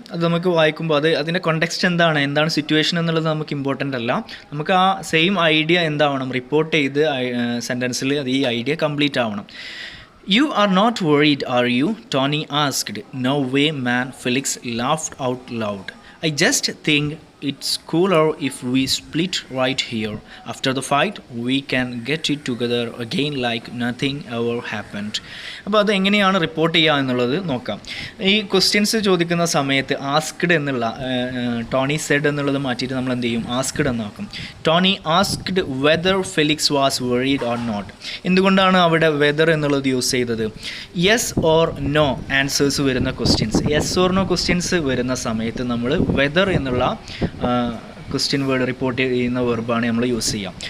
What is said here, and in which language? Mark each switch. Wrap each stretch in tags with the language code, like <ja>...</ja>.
<ml>അത് നമുക്ക് വായിക്കുമ്പോൾ അതിൻ്റെ കോണ്ടെക്സ്റ്റ് എന്താണ് സിറ്റുവേഷൻ എന്നുള്ളത് നമുക്ക് ഇമ്പോർട്ടൻ്റ് അല്ല. നമുക്ക് ആ സെയിം ഐഡിയ എന്താവണം, റിപ്പോർട്ട് ചെയ്ത് സെൻറ്റൻസിൽ അത് ഈ ഐഡിയ കംപ്ലീറ്റ് ആവണം.</ml> <en>You are not worried, are you? Tony asked. No way, man, Felix laughed out loud. I just think it's cooler if we split right here. After the fight, we can get it together again like nothing ever happened.</en> <ml>അപ്പോൾ അത് എങ്ങനെയാണ് report ചെയ്യുക എന്നുള്ളത് നോക്കാം. ഈ questions ചോദിക്കുന്ന സമയത്ത് asked എന്നുള്ള ടോണി സെഡ് എന്നുള്ളത് മാറ്റിയിട്ട് നമ്മൾ എന്ത് ചെയ്യും? Asked എന്നാക്കും.</ml> <en>Tony asked whether Felix was worried or not.</en> <ml>എന്തുകൊണ്ടാണ് അവിടെ വെദർ എന്നുള്ളത് യൂസ് ചെയ്തത്? യെസ് ഓർ നോ ആൻസേഴ്സ് വരുന്ന questions, yes or no questions വരുന്ന സമയത്ത് നമ്മൾ വെദർ എന്നുള്ള ക്വസ്റ്റ്യൻ വേർഡ് റിപ്പോർട്ട് ചെയ്യുന്ന വെർബാണ് നമ്മൾ യൂസ് ചെയ്യാം.</ml>